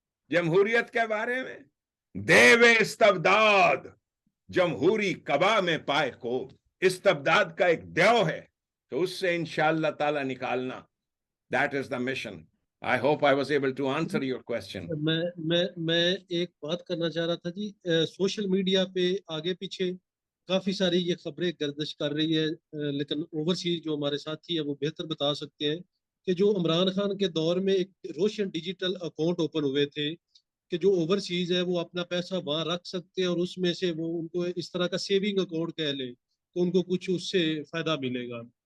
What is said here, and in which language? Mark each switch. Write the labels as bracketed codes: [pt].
[ur] جمہوریت کے بارے میں, دیو استبداد جمہوری کبا میں پائے کو. استبداد کا ایک دیو ہے, تو اس سے انشاءاللہ تعالی نکالنا. [en] That is the mission. I hope I was able to answer your question. [ur] میں ایک بات کرنا چاہ رہا تھا جی. سوشل میڈیا پہ آگے پیچھے کافی ساری یہ خبریں گردش کر رہی ہے, لیکن اوورسیز جو ہمارے ساتھی ہیں وہ بہتر بتا سکتے ہیں کہ جو عمران خان کے دور میں ایک روشن ڈیجیٹل اکاؤنٹ اوپن ہوئے تھے کہ جو اوورسیز ہے وہ اپنا پیسہ وہاں رکھ سکتے ہیں, اور اس میں سے وہ ان کو اس طرح کا سیونگ اکاؤنٹ کہہ لیں تو ان کو کچھ اس سے فائدہ ملے گا.